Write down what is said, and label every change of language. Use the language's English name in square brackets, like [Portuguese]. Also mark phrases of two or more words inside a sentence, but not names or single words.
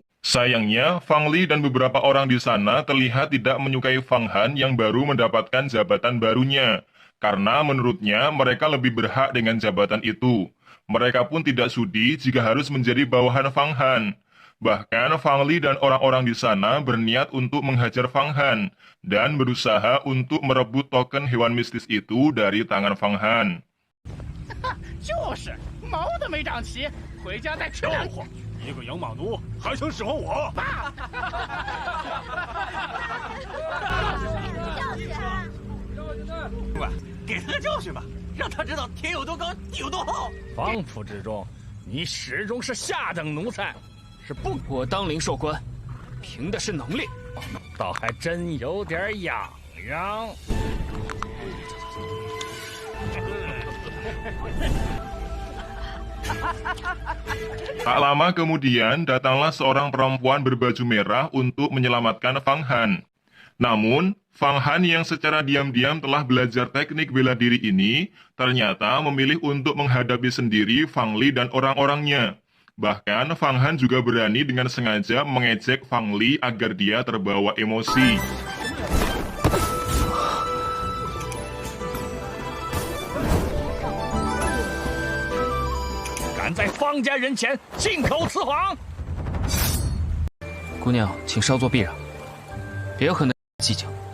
[Indonesian] Sayangnya, Fang Li dan beberapa orang di sana terlihat tidak menyukai Fang Han yang baru mendapatkan jabatan barunya, karena menurutnya mereka lebih berhak dengan jabatan itu. Mereka pun tidak sudi jika harus menjadi bawahan Fang Han. Bahkan Fang Li dan orang-orang di sana berniat untuk menghajar Fang Han dan berusaha untuk merebut token hewan mistis itu dari tangan Fang Han. [Chinese] 就是毛都没长齐，回家再吃两口。一个养马奴还想使唤我？爸！给他个教训吧，让他知道天有多高，地有多厚。方府之中，你始终是下等奴才，是不？我当灵兽官，凭的是能力，倒还真有点痒痒。 [Indonesian] Tak lama kemudian, datanglah seorang perempuan berbaju merah untuk menyelamatkan Fang Han. Namun, Fang Han yang secara diam-diam telah belajar teknik bela diri ini, ternyata memilih untuk menghadapi sendiri Fang Li dan orang-orangnya. Bahkan, Fang Han juga berani dengan sengaja mengejek Fang Li agar dia terbawa emosi. [Chinese] 在方家人前信口雌黄，姑娘，请稍作避让，别和那计较。